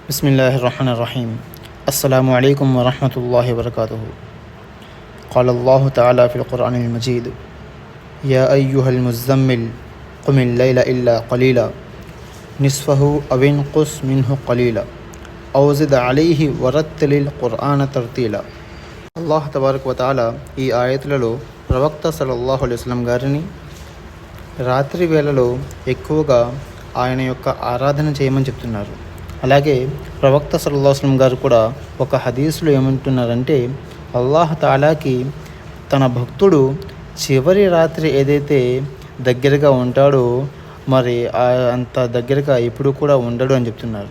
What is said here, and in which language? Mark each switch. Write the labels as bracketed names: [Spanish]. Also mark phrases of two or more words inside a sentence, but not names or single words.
[Arabic] بسم الله الرحمن الرحيم السلام عليكم ورحمة الله وبركاته قال الله تعالى في القرآن المجيد يا أيها المزمل قم الليل إلا قليلا نصفه أو انقص منه قليلا أو زد عليه ورتل القرآن ترتيلا. [Telugu] అల్లాహ్ [Arabic] تبارك وتعالى [Telugu] ఈ ఆయతులలో ప్రవక్త [Arabic] صلى الله عليه وسلم [Telugu] గారిని రాత్రి వేళలో ఎక్కువగా ఆయన యొక్క ఆరాధన చేయమని చెప్తున్నారు. అలాగే ప్రవక్త [Arabic] صلى الله عليه وسلم [Telugu] గారు కూడా ఒక హదీసులో ఏమంటున్నారంటే, అల్లాహ్ తాలాకి తన భక్తుడు చివరి రాత్రి ఏదైతే దగ్గరగా ఉంటాడో మరి అంత దగ్గరగా ఎప్పుడు కూడా ఉండడు అని చెప్తున్నారు.